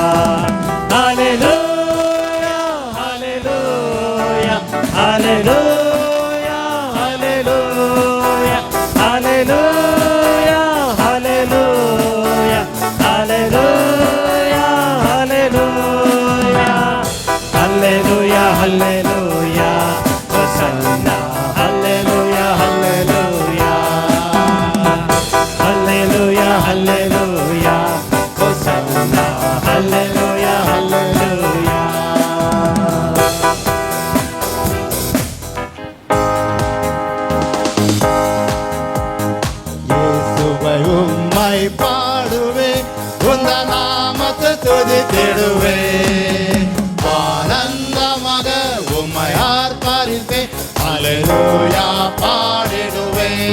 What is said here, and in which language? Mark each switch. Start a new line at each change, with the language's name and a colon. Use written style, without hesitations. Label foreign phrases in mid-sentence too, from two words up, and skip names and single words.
Kannada: ಹಲ್ಲೆಲೂಯಾ ಹಲ್ಲೆಲೂಯಾ ಹಲ್ಲೆಲೂಯಾ ಹಲ್ಲೆಲೂಯಾ ಹಲ್ಲೆಲೂಯಾ ಹಲ್ಲೆಲೂಯಾ ಹಲ್ಲೆಲೂಯಾ ಹಲ್ಲೆಲೂಯಾ ಹಲ್ಲೆಲೂಯಾ ಹಲ್ಲೆಲೂಯಾ ಹೋಸನ್ನ ಹಲ್ಲೆಲೂಯಾ ಹಲ್ಲೆಲೂಯಾ ಹಲ್ಲೆಲೂಯಾ ಹಲ್ಲೆಲೂಯಾ ಹೋಸನ್ನ ಹಲ್ಲೆಲೂಯಾ ಹಲ್ಲೆಲೂಯಾ.
Tamil: இயேசுவை உம்மை பாடுவே, உந்த நாமத்தை துதித்திடுவே. ஆனந்தமாக உம்மை ஆர்ப்பரிப்பே, ஹல்லேலூயா பாடிடுவே.